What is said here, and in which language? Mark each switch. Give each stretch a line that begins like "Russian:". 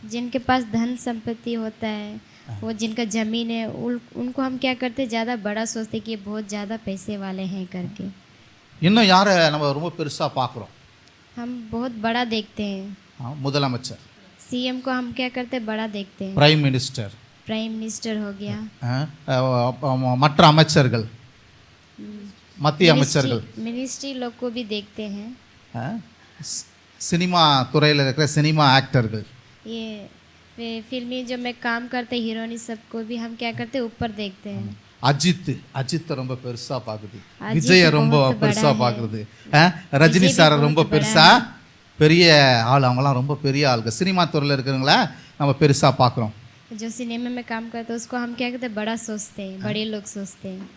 Hindi: जिनके पास धन संपत्ति होता है, वो जिनका ज़मीन है, उनको हम क्या करते हैं, ज़्यादा बड़ा सोचते कि ये बहुत ज़्यादा पैसे वाले हैं करके.
Tamil: இன்னும் யாரை நம்ம ரொம்ப பெருசாக பார்க்குறோம்?
Hindi: हम बहुत बड़ा देखते हैं.
Tamil: முதலமைச்சர்,
Hindi: सीएम को हम क्या करते हैं, बड़ा देखते हैं.
English: prime minister,
Hindi: प्राइम मिनिस्टर हो गया,
Tamil: மற்ற அமைச்சர்கள், மத்திய அமைச்சர்கள்,
Hindi: मिनिस्ट्री लोग को भी देखते हैं.
Tamil: சினிமா துறையில் இருக்கிற சினிமா ஆக்டர்கள்,
Hindi: ये फिल्मी जो में काम करते हीरोइन सबको भी हम क्या करते हैं, ऊपर देखते हैं.
Tamil: அஜித் ரொம்ப பெருசா பார்க்குது, விஜய ரொம்ப பெருசா பார்க்குறது, ரஜினி சாரை ரொம்ப பெருசா, பெரிய ஆள், அவங்களாம் ரொம்ப பெரிய ஆளுங்க. சினிமா துறையில் இருக்கிறவங்கள நம்ம பெருசா பார்க்குறோம்.
Hindi: जो सिनेमा में काम करते हैं उसको हम क्या कहते हैं, बड़ा सोचते हैं, बड़े लोग सोचते हैं.